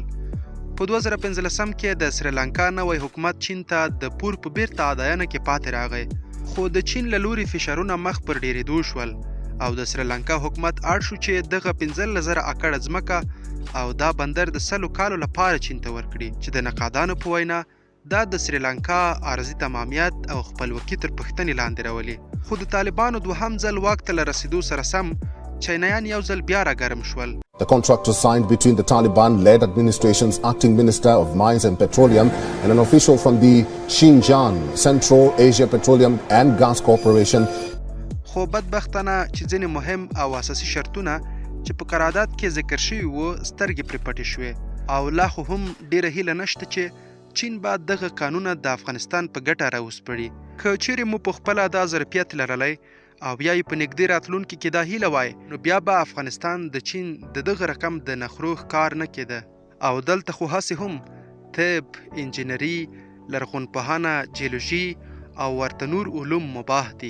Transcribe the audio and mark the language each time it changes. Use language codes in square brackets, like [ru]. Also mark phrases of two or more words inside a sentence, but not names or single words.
[ps] په 2015 کې د سریلانکا نوی حکومت چین ته د پور په بیرته اداینه کې پاتې راغی، خو د چین له لوري فشارونه مخ پر ډیریدو شول او د سریلانکا حکومت اړ شو چې دغه 15,000 اکړه ځمکه او دا بندر د 100 کالو لپاره چین ته ورکړي چې د نقادانو په وینا دا د سریلانکا ارضي تمامیت او خپلواکي تر پوښتنې لاندې راولي. خو د طالبانو دوهم ځل واک ته له رسیدو سره سم چینایان یو ځل بیا راګرم شول. [en] The contract was signed between the Taliban-led administration's acting Minister of Mines and Petroleum and an official from the Xinjiang Central Asia Petroleum and Gas Corporation. [ps] خو بدبختانه چې ځینې مهم او اساسي شرطونه چې په قرارداد کې ذکر شوي وو سترګې پرې پټې شوې او لا خو هم ډیره هیله نشته چې چین به دغه قانونه د افغانستان په ګټه راوسپړي. که چیرې مو په خپله دا ظرفیت لرلی او بیا یې په نږدې راتلونکي کې دا هیله وای نو بیا به افغانستان د چین د دغه رقم د نخرو ښکار نه کېده او دلته خو هسې هم طب، انجینري، لرغونپوهنه، جیولوژي او ورته نور علوم مباح دي.